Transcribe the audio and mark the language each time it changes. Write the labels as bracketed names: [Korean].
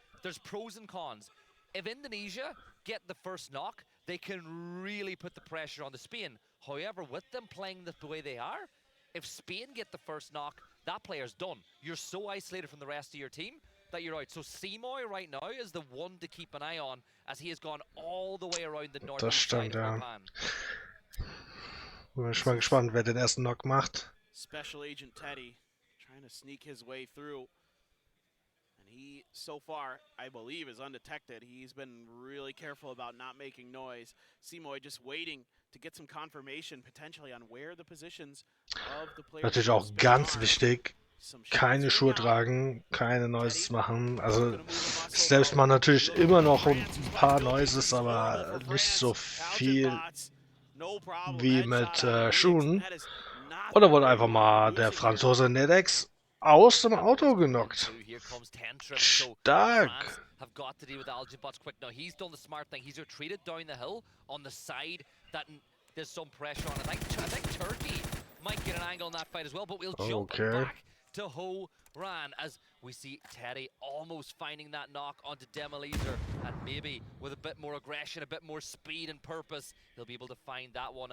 [English] There's pros and cons. If Indonesia get the first knock, they can really put the pressure on the Spain. However, with them playing the way they are, if Spain get the first knock, that player's done. You're so isolated from the rest of your team that you're out. So Simoy right now is the one to keep an eye on, as he has gone all the way around the north side of Japan. [German] Bin ich mal gespannt, wer den ersten Knock macht. [English] Special Agent Teddy trying to sneak his way through. And he, so far, I believe, is undetected. He's been really careful about not making noise. Simoy just waiting to get some confirmation, potentially, on where the positions of the players. [German] Natürlich auch ganz wichtig, keine Schuhe tragen, keine Noises machen. Also selbst mal natürlich immer noch ein paar Noises, aber nicht so viel wie mit Schuhen. Oder wurde einfach mal der Franzose Nedex aus dem Auto genockt. Stark. [English] Have got to deal with Algenbots quick now. He's done the smart thing. He's retreated down the hill on the side that there's some pressure on it. I think Turkey might get an angle in that fight as well, but we'll jump back to Ho Ran as we see Teddy almost finding that knock onto Demolizer, and maybe with a bit more aggression, a bit more speed and purpose, he'll be able to find that one.